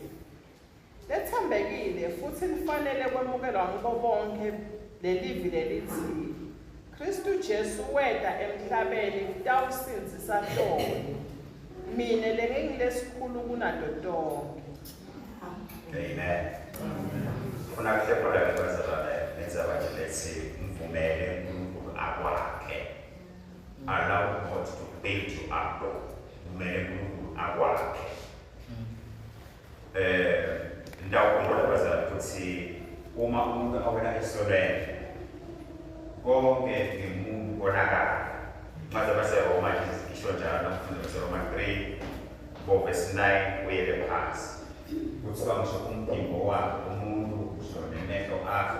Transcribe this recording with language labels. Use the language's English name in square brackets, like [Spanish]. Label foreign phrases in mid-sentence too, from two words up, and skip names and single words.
[Swati] Lethembekile futhi lifanele kwemukelwa ngibo bonke lelivi lelithi Kristu Jesu weda emhlabeni utawusindzisa hloni. Mina lengingilesikhulu kunato tonke. Amen. Funa kuhlephola kwazalwane nenza bathi lethi mvumele uNkulunkulu akwakhe. [English] Allow God to build you up. [Swati] Mvumele uNkulunkulu akwakhe. Ndawukhumbula bazalwane ukuthi uma umuntu awela esolweni konke ngemuntu konakala. Maze base Roma isho njalo Roma 3 verse 9 kuyele phansi kuthiwa ngisho umphimbo wakhe umuntu ngisho nemehlo akhe